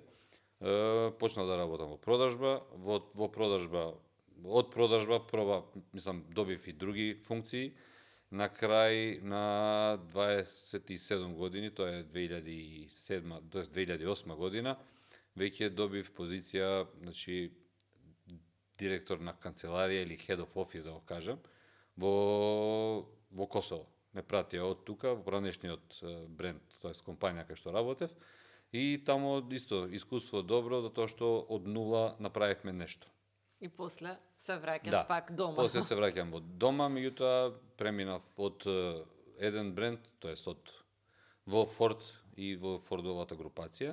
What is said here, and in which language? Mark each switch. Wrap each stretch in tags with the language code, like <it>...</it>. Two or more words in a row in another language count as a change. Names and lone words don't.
<mk>Почнав да работам во продажба, од продажба добив и други функции. На крај на 27 години, тоа е 2008 година, веќе добив позиција, значи, директор на канцеларија или</mk> <en>head of office,</en> <mk>да го кажам, во Косово. Ме пратија од тука, во поранешниот бренд, тоест компанија кај што работев, и тамо исто искуство добро, затоа што од нула направивме нешто. И после се враќаш пак дома. После се враќам во дома, меѓутоа преминав од еден бренд, тоест од во Форд и во Фордовата групација.</mk>